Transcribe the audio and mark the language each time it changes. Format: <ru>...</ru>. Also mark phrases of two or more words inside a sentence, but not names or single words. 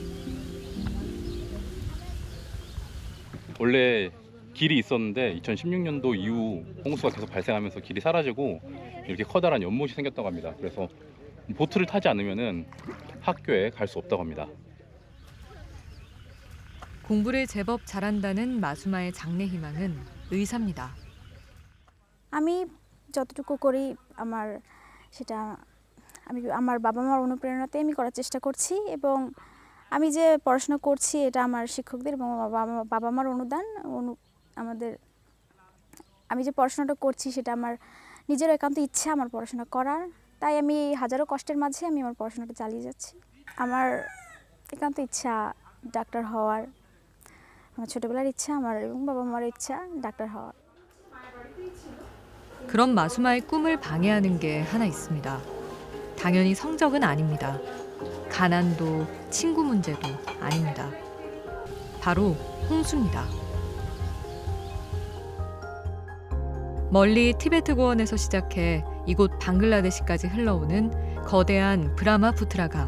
<ko>원래 길이 있었는데 2016년도 이후 홍수가 계속 발생하면서 길이 사라지고 이렇게 커다란 연못이 생겼다고 합니다. 그래서 보트를 타지 않으면은 학교에 갈 수 없다고 합니다. 공부를 제법 잘한다는 마수마의 장래 희망은 의사입니다.</ko> <bn>আমি যতটুকু করি সেটা আমার বাবা মার অনুপ্রেরণাতে আমি করার চেষ্টা করছি এবং আমি যে পড়াশোনা করছি এটা আমার শিক্ষকদের এবং বাবা মার অনুদান আমি যে পড়াশোনাটা করছি সেটা আমার নিজের একান্ত ইচ্ছা আমার পড়াশোনা করার, তাই আমি হাজারো কষ্টের মাঝে আমি আমার পড়াশোনাটা চালিয়ে যাচ্ছি। আমার একান্ত ইচ্ছা ডাক্তার হওয়ার, আমার ছোটবেলার ইচ্ছা আমার এবং বাবা মার ইচ্ছা ডাক্তার হওয়ার।</bn> <ko>그런 마수마의 꿈을 방해하는 게 하나 있습니다. 당연히 성적은 아닙니다. 가난도 친구 문제도 아닙니다. 바로 홍수입니다. 멀리 티베트 고원에서 시작해 이곳 방글라데시까지 흘러오는 거대한 브라마푸트라 강.</ko>